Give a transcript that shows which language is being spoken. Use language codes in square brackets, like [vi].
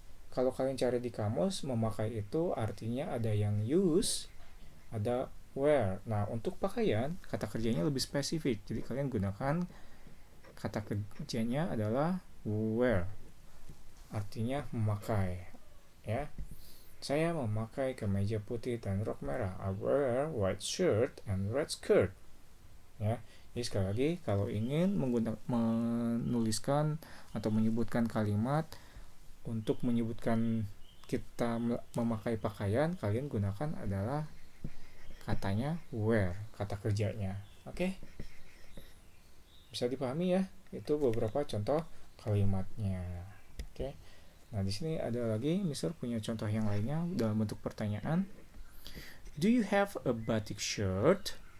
[id] Kalau kalian cari di kamus, memakai itu artinya ada yang use, ada wear. Nah, untuk pakaian kata kerjanya lebih spesifik, jadi kalian gunakan kata kerjanya adalah wear, artinya memakai ya. Saya memakai kemeja putih dan rok merah. [en] I wear white shirt and red skirt ya. [id] Jadi sekali lagi, kalau ingin menuliskan atau menyebutkan kalimat untuk menyebutkan kita memakai pakaian, kalian gunakan adalah katanya wear, kata kerjanya. Oke? Bisa dipahami ya? Itu beberapa contoh kalimatnya. Oke. Nah, di sini ada lagi, Mister punya contoh yang lainnya dalam bentuk pertanyaan. [en] Do you have a batik shirt?